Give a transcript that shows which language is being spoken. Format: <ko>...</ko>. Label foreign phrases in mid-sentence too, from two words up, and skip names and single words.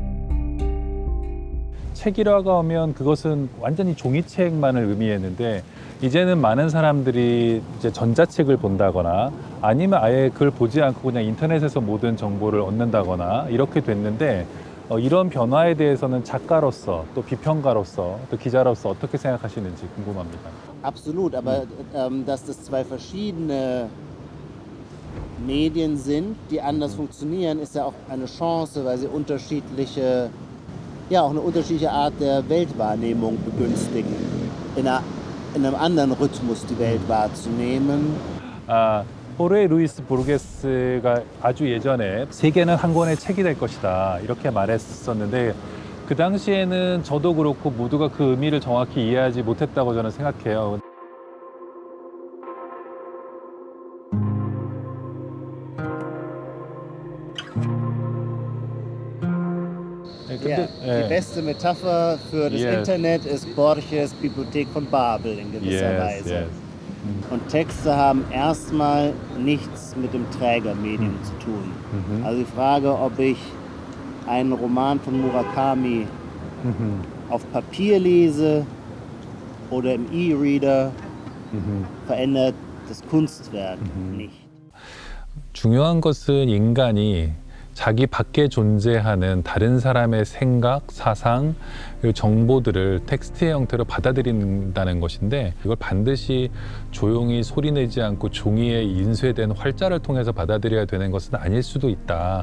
<ko>책이라고 하면 그것은 완전히 종이책만을 의미했는데 이제는 많은 사람들이 이제 전자책을 본다거나 아니면 아예 그걸 보지 않고 그냥 인터넷에서 모든 정보를 얻는다거나 이렇게 됐는데 이런 변화에 대해서는 작가로서 또 비평가로서 또 기자로서 어떻게 생각하시는지 궁금합니다.</ko> <de>Absolut, aber dass das zwei verschiedene Medien sind, die anders funktionieren, ist ja auch eine Chance, weil sie unterschiedliche, ja auch eine unterschiedliche Art der Weltwahrnehmung begünstigen, in einem anderen Rhythmus die Welt wahrzunehmen.</de> <ko>호르헤 루이스 보르게스가 아주 예전에 세계는 한 권의 책이 될 것이다 이렇게 말했었는데 그 당시에는 저도 그렇고 모두가 그 의미를 정확히 이해하지 못했다고 저는 생각해요.</ko> <de>Ja, die beste Metapher für das Internet ist Borges Bibliothek von Babel in gewisser Weise. Und Texte haben erstmal nichts mit dem Trägermedium zu tun. Also die Frage, ob ich einen Roman von Murakami auf Papier lese oder im E-Reader, verändert das Kunstwerk nicht.</de> <ko>중요한 것은 인간이 자기 밖에 존재하는 다른 사람의 생각, 사상, 그리고 정보들을 텍스트의 형태로 받아들인다는 것인데 이걸 반드시 조용히 소리내지 않고 종이에 인쇄된 활자를 통해서 받아들여야 되는 것은 아닐 수도 있다.</ko>